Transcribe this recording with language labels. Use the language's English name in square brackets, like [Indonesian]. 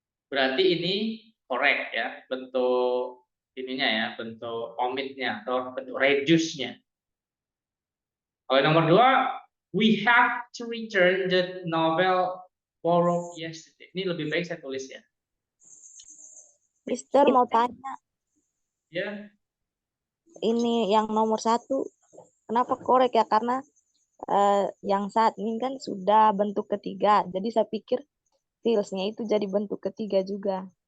[Indonesian] Berarti ini correct ya, bentuk ininya ya, bentuk omitnya atau bentuk reduce-nya. Kalau nomor 2, [English] we have to return the novel borrowed yesterday. [Indonesian] Ini lebih baik saya tulis ya. Mister mau tanya, Ya. ini yang nomor 1, kenapa korek ya? Karena yang saat ini kan sudah bentuk ketiga, jadi saya pikir feels-nya itu jadi bentuk ketiga juga.